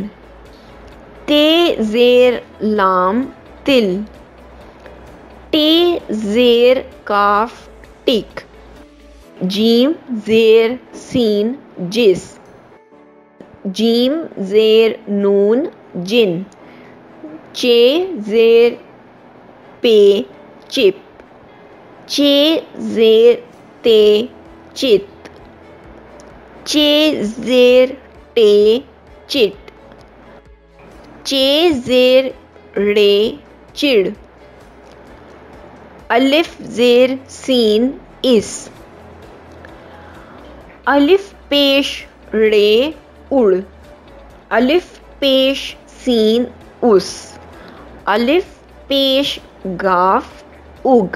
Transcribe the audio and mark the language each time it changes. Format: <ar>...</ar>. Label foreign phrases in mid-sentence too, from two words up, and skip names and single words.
<ur>تے زیر لام تل. ٹے زیر کاف ٹک. جیم زیر سین جس. جیم زیر نون جن. چے زیر پے چپ. چے زیر تے چت. چے زیر ٹے چٹ. چے زیر رے چڑ. الف زیر سین اس. الف پیش رے اڑ. الف پیش سین اس. الف پیش گاف اگ.</ur>